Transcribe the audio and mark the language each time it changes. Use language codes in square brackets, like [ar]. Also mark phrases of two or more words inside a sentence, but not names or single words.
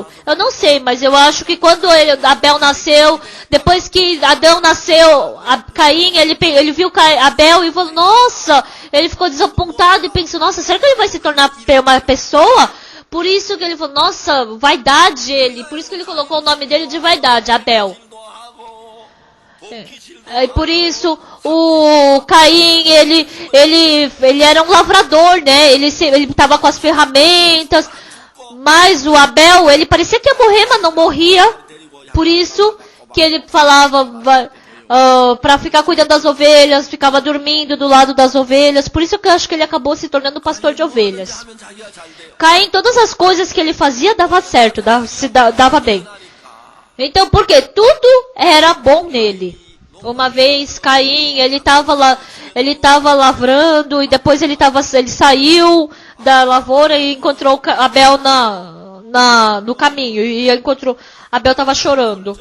[pt] Eu não sei, mas eu acho que quando Abel nasceu, depois que Adão nasceu, Caim, ele viu Abel e falou, nossa, ele ficou desapontado e pensou, nossa, será que ele vai se tornar uma pessoa? Por isso que ele falou, nossa, vaidade ele, por isso que ele colocou o nome dele de vaidade, Abel. [ko] 일도 하고 복귀질도 [pt] E por isso, o Caim, ele era um lavrador, né? Ele estava com as ferramentas. Mas o Abel, ele parecia que ia morrer, mas não morria. Por isso que ele falava para ficar cuidando das ovelhas, ficava dormindo do lado das ovelhas. Por isso que eu acho que ele acabou se tornando pastor de ovelhas. [ko] 하면 자기가 잘 돼요. [pt] Caim, todas as coisas que ele fazia dava certo, dava bem. Então, porque tudo era bom nele. Uma vez Caim, ele estava lavrando e depois ele saiu da lavoura e encontrou Abel no caminho e encontrou Abel estava chorando.